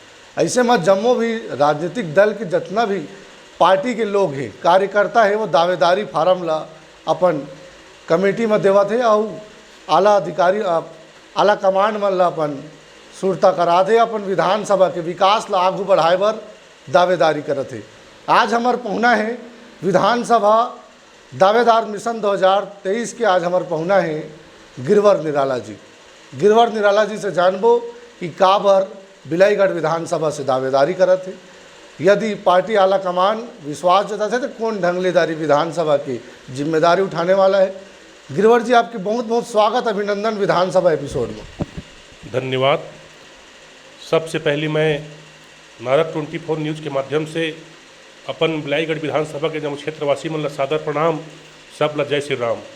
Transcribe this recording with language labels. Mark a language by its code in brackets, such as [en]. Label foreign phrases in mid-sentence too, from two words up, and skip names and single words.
[hne] ऐसे में जम्मो भी राजनीतिक दल के जितना भी पार्टी के लोग हैं, कार्यकर्ता है, वो दावेदारी फार्म ला अपन कमेटी में देवत है और आला अधिकारी आला कमांड मन ला अपन सुरता करा दे, अपन विधानसभा के विकास ला आगू बढ़ाए बर दावेदारी करत है। आज हमार पहुना है विधानसभा दावेदार मिशन 2023 के आज हमार पहुना है गिरवर निराला जी। गिरवर निराला जी से जानबो कि काबर बिलाईगढ़ विधानसभा से दावेदारी करत है, यदि पार्टी आला कमान विश्वास जताते है तो कौन ढंगलेदारी विधानसभा की जिम्मेदारी उठाने वाला है। गिरवर जी, आपके बहुत बहुत स्वागत, अभिनंदन विधानसभा एपिसोड में। धन्यवाद। सबसे पहले मैं नारद 24 न्यूज़ के माध्यम से अपन बिलाईगढ़ विधानसभा के जब क्षेत्रवासी मन ला सादर प्रणाम, सब ला जय श्री राम।